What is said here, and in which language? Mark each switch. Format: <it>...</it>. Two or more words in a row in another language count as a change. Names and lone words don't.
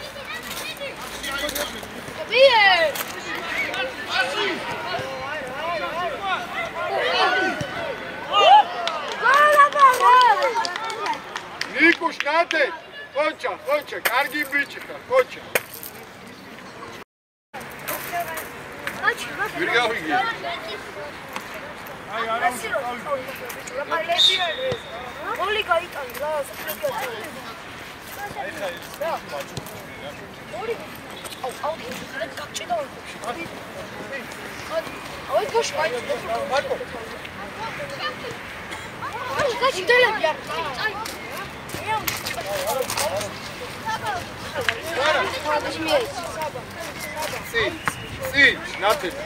<ka>ნიკუშ ნათე. ყოჩა, კარგი ბიჭი ხარ, ყოჩა. ვერ გავიგე. აი, არა.</ka> <en>Only guy can lose.</en> <ka>მარკო. წინ, ნათე.</ka>